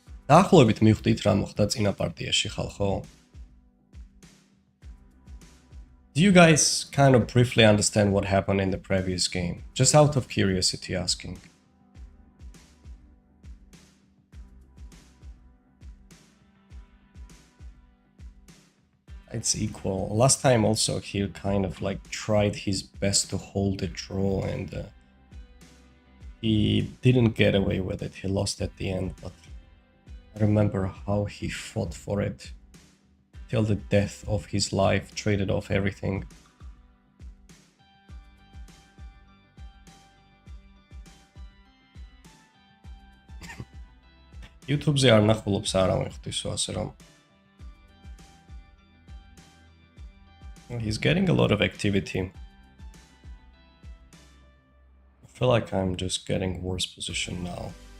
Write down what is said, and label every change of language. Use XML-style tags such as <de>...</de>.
<ka>დაახლოებით მივხვდით რა მოხდა წინა პარტიაში ხალხო?</ka> <en>Do you guys kind of briefly understand what happened in the previous game? Just out of curiosity asking. It's equal. Last time also he kind of like tried his best to hold the draw and he didn't get away with it. He lost at the end, but I remember how he fought for it till the death of his life, traded off everything.</en> <ka>YouTube-ზე არ ნახულობს არავინ ხვდისო ასე რომ.</ka> <en>He's getting a lot of activity. I feel like I'm just getting worse position now.</en>